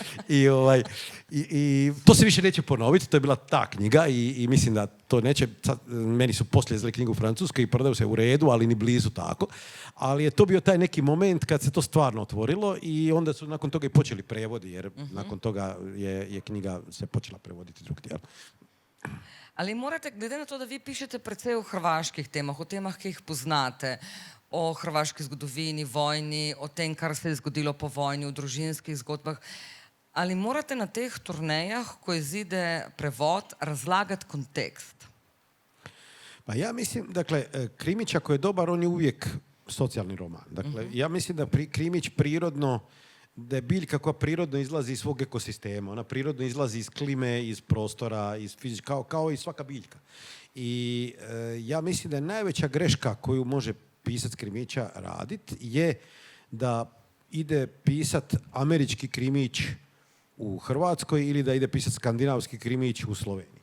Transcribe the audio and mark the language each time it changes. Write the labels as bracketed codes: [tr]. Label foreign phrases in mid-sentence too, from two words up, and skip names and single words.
[hr] I to se više neće ponoviti, to je bila ta knjiga i mislim da to neće, sad, meni su poslije izdali knjigu u Francuskoj i prodaju se u redu, ali ni blizu tako. Ali je to bio taj neki moment kad se to stvarno otvorilo i onda su nakon toga i počeli prevodi, jer nakon toga je knjiga se počela prevoditi drugdje. [sl] Ali morate, glede na to, da vi pišete precej o hrvaških temah, o temah, ki jih poznate, o hrvaški zgodovini, vojni, o tem, kar se je zgodilo po vojni, o družinskih zgodbah, ali morate na teh turnejah, ko izide prevod, razlagati kontekst? [hr] Pa ja mislim, dakle, Krimić ako je dobar, on je uvijek socijalni roman. Dakle, ja mislim da Krimić prirodno, da je biljka koja prirodno izlazi iz svog ekosistema. Ona prirodno izlazi iz klime, iz prostora, iz kao i svaka biljka. I ja mislim da je najveća greška koju može pisac Krimića raditi je da ide pisat američki krimić u Hrvatskoj ili da ide pisat skandinavski krimić u Sloveniji.